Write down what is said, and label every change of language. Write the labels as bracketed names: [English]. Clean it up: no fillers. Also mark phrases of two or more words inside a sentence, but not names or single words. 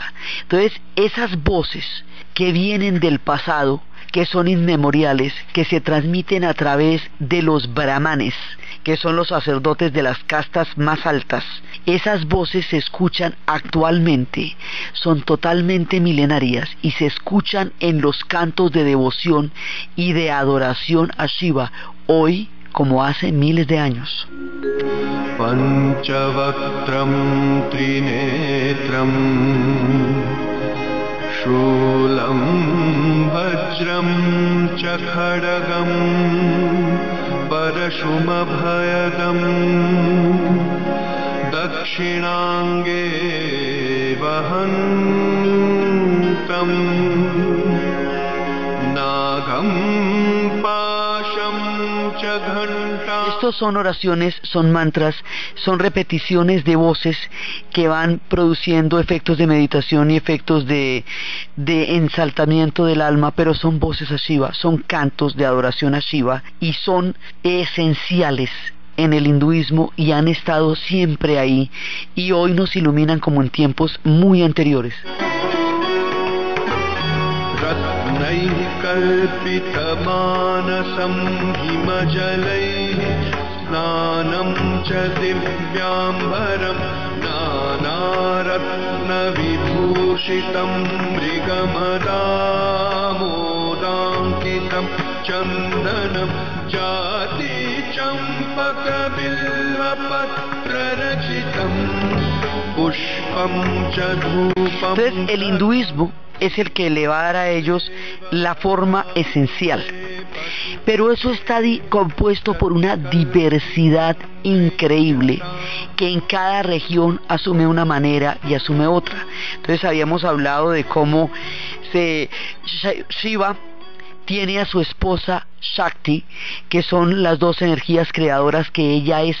[Spanish] Entonces, esas voces que vienen del pasado, que son inmemoriales, que se transmiten a través de los brahmanes, que son los sacerdotes de las castas más altas, esas voces se escuchan actualmente, son totalmente milenarias, y se escuchan en los cantos de devoción y de adoración a Shiva, hoy como hace miles de años. [Sanskrit] Panchavakram trinetram Shulam vajram chakhadagam Parashumabhayadam Dakshinange vahantam Nagam pasham chaghantam. [Spanish] Estos son oraciones, son mantras, son repeticiones de voces que van produciendo efectos de meditación y efectos de ensaltamiento del alma, pero son voces a Shiva, son cantos de adoración a Shiva y son esenciales en el hinduismo y han estado siempre ahí y hoy nos iluminan como en tiempos muy anteriores. [Sanskrit] Kalpitamanasam himajalai snanam cha divyambaram nanaratna vibhushitam mrigamadamodamkitam chandanam jati champaka bilvapatrarachitam pushpam cha dhupam. [Spanish] Entonces el hinduismo es el que le va a dar a ellos la forma esencial, pero eso está compuesto por una diversidad increíble que en cada región asume una manera y asume otra. Entonces habíamos hablado de cómo Shiva tiene a su esposa Shakti, que son las dos energías creadoras, que ella es